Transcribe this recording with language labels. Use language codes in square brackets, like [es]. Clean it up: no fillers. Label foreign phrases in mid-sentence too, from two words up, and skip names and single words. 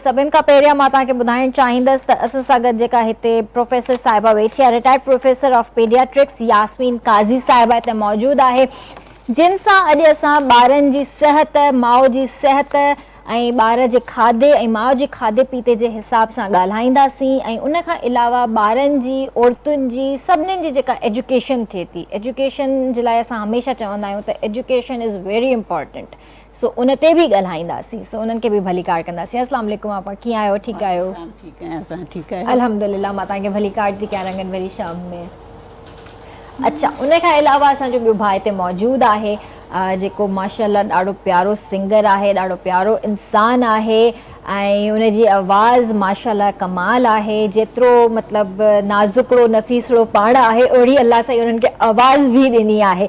[sd] सभिनि खां पहिरियां मां तव्हांखे ॿुधाइणु चाहींदसि त असां सां गॾु जेका हिते प्रोफेसर साहिबा वेठी आहे, [en] retired professor of pediatrics [sd] यास्मीन काज़ी साहिबा हिते मौजूदु आहे, जिन सां अॼु असां ॿारनि जी सिहत, माउ जी सिहत ऐं ॿार जे खाधे ऐं माउ जे खाधे पीते जे हिसाब सां ॻाल्हाईंदासीं। ऐं उन खां अलावा ॿारनि जी, औरतुनि जी, सभिनीनि जी जेका एजुकेशन थिए थी, एजुकेशन जे लाइ असां हमेशह चवंदा आहियूं त [en] education is very important. [sd] सो उन ते बि ॻाल्हाईंदासीं, सो उन्हनि खे बि भली कार कंदासीं। [ar] السلام عليكم [sd] आपा, कीअं आहियो? ठीकु आहियो? [ur] ٹھیک ہے [sd] अल्हम्दुलिल्लाह। मां तव्हांखे भली कार थी कयां रंगनि भरी शाम में। अच्छा, उन खां अलावा असांजो ॿियो भाउ हिते मौजूदु आहे जेको माशाअल्लाह ॾाढो प्यारो सिंगर आहे, ॾाढो प्यारो इंसानु आहे ऐं उनजी आवाज़ माशाअल्लाह कमाल आहे। जेतिरो मतिलबु नाज़ुकड़ो नफ़ीसड़ो पाण आहे, ओड़ी अल्लाह साईं उन्हनि खे आवाज़ बि ॾिनी आहे।